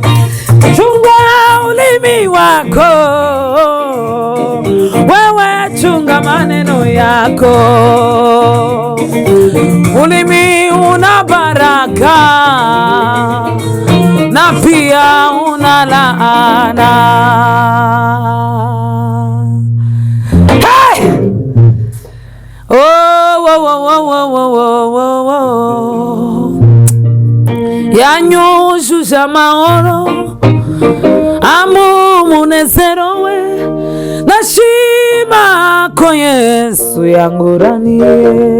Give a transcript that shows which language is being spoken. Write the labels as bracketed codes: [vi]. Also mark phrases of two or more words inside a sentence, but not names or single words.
[sw] Chunga ulimi wako wewe, chunga maneno yako. Ulimi una baraka na pia una laana. Hey! [rw] Yanyujuje amahoro amu umunezero we, nashima ko Yesu yanguraniye.